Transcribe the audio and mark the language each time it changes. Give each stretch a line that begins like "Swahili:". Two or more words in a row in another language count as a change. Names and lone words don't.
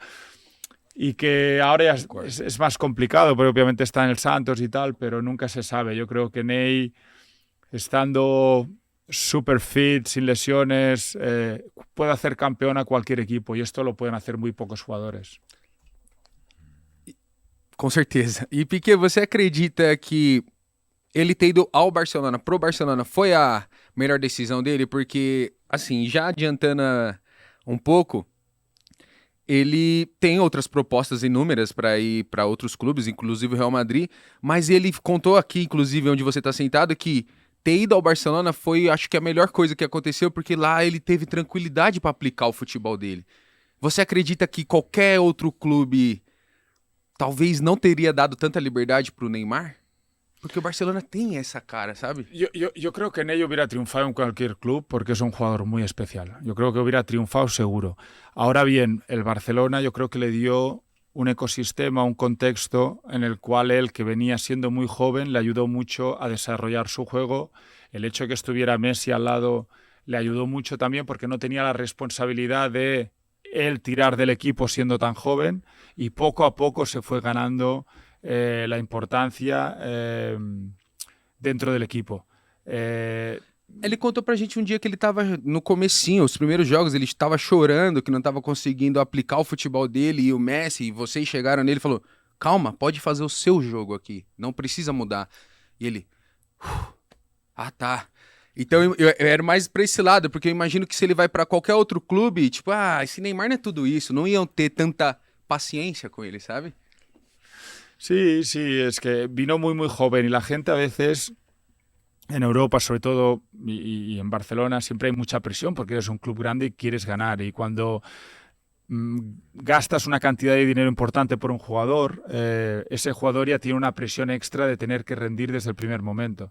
Spanish: Y que ahora ya es más complicado, porque obviamente está en el Santos y tal, pero nunca se sabe. Yo creo que Ney, estando super fit, sin lesiones, puede hacer campeón a cualquier equipo, y esto lo pueden hacer muy pocos jugadores.
Portuguese: Com certeza. E Piquet, você acredita que ele ter ido ao Barcelona, pro Barcelona, foi a melhor decisão dele? Porque, assim, já adiantando um pouco... Ele tem outras propostas inúmeras para ir para outros clubes, inclusive o Real Madrid, mas ele contou aqui, inclusive onde você está sentado, que ter ido ao Barcelona foi, acho que, a melhor coisa que aconteceu, porque lá ele teve tranquilidade para aplicar o futebol dele. Você acredita que qualquer outro clube talvez não teria dado tanta liberdade para o Neymar? Porque o Barcelona tem esa cara, ¿sabe?
Spanish: Yo creo que Ney hubiera triunfado en cualquier club porque es un jugador muy especial. Yo creo que hubiera triunfado seguro. Ahora bien, el Barcelona yo creo que le dio un ecosistema, un contexto en el cual él, que venía siendo muy joven, le ayudó mucho a desarrollar su juego. El hecho de que estuviera Messi al lado le ayudó mucho también porque no tenía la responsabilidad de él tirar del equipo siendo tan joven, y poco a poco se fue ganando la importancia dentro del equipo.
Portuguese: Ele contou pra gente um dia que ele tava no comecinho, os primeiros jogos, ele estava chorando, que não tava conseguindo aplicar o futebol dele, e o Messi, e vocês chegaram nele e falou, calma, pode fazer o seu jogo aqui, não precisa mudar. E ele, tá. Então eu era mais pra esse lado, porque eu imagino que se ele vai pra qualquer outro clube, tipo, esse Neymar não é tudo isso, não iam ter tanta paciência com ele, sabe?
Spanish: Sí, es que vino muy, muy joven, y la gente a veces en Europa, sobre todo, y en Barcelona, siempre hay mucha presión porque eres un club grande y quieres ganar. Y cuando gastas una cantidad de dinero importante por un jugador, ese jugador ya tiene una presión extra de tener que rendir desde el primer momento.